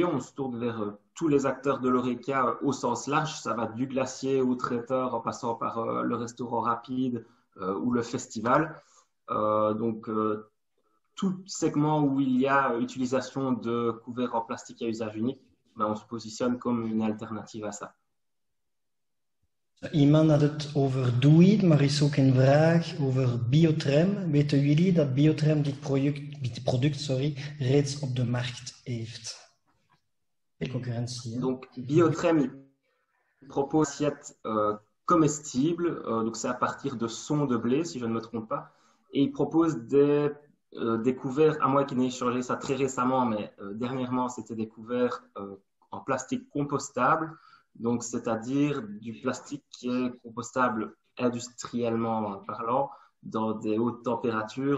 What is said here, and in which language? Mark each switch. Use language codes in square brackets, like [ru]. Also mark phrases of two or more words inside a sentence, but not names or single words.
[fr] On se tourne vers tous les acteurs de l'Horeca au sens large. Ça va du glacier au traiteur en passant par le restaurant rapide ou le festival. Tout segment où il y a utilisation de couverts en plastique à usage unique, on se positionne comme une alternative à ça. [nl] Iemand had het over Doeit, maar is ook een vraag over Biotrem. Weten jullie dat Biotrem dit product reeds op de markt heeft? De concurrentie. [fr] Donc, Biotrem propose assiette comestible, donc c'est à partir de son de blé, si je ne me trompe pas, et il propose des couverts, à moins qu'il n'ait changé ça très récemment, mais dernièrement, c'était des couverts en plastique compostable, donc c'est-à-dire du plastique qui est compostable industriellement parlant, dans des hautes températures.